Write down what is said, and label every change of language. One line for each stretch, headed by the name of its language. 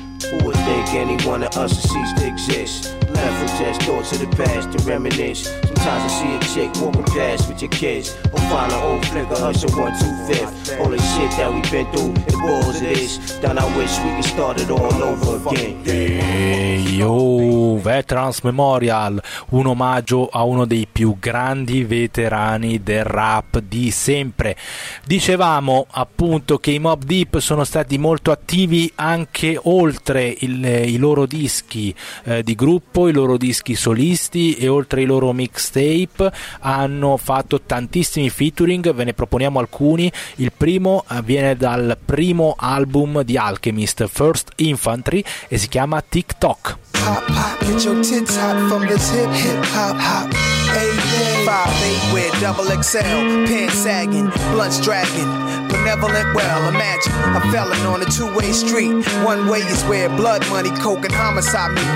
English: Who would think any one of us would cease to exist? Left with just thoughts of the past to reminisce. Sometimes I see a chick walking past with your kids, or find an old flicker hushin' 125th. All the shit that we've been through, it boils this. Then I wish we could start it all over again.
Italian: Yo, Veterans Memorial, un omaggio a uno dei più grandi veterani del rap di sempre. Dicevamo appunto che i Mobb Deep sono stati molto attivi anche oltre i loro dischi di gruppo, i loro dischi solisti, e oltre i loro mixtape hanno fatto tantissimi featuring. Ve ne proponiamo alcuni. Il primo viene dal primo album di Alchemist, First Infantry, e si chiama TikTok.
English: Pop, pop, get your tits hot from this hip, hip, hop, hop. Hey, 5'8 with double XL, pants sagging, blunts dragging, benevolent. Well, imagine a felon on a two-way street. One way is where blood, money, coke, and homicide meet.